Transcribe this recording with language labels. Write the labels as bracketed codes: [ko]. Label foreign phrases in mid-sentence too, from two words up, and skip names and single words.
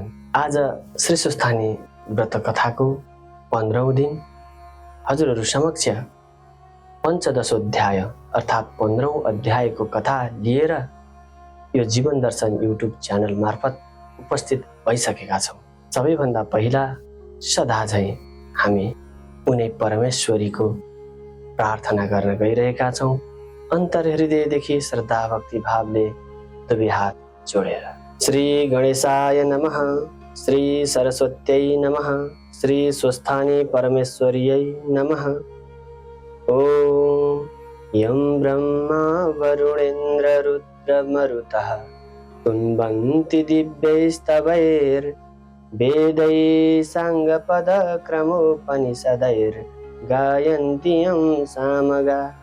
[ne] आज श्री सुस्थानी व्रत कथाको 15औं दिन हजुरहरू समक्ष पञ्चदशोध्याय अर्थात् 15औं अध्यायको कथा लिएर यो जीवन दर्शन युट्युब च्यानल मार्फत उपस्थित भइसकेका छौँ। सबैभन्दा पहिला सदा झैं हामी उनी परमेश्वरीको प्रार्थना गर्न गइरहेका छौँ। अन्तर हृदयदेखि श्रद्धा भक्ति भावले दुवै हात जोडेर [sa] श्री गणेशाय नमः, श्री सरस्वत्यै नमः, श्री स्वस्थानी परमेश्वर्यै नमः। ओम यं ब्रह्मा वरुणेन्द्र रुद्र मरुतः तुन्वन्ति दिव्यैस्तवैर् वेदैः साङ्गपद क्रमोपनिषदैर् गायन्ति यं सामगा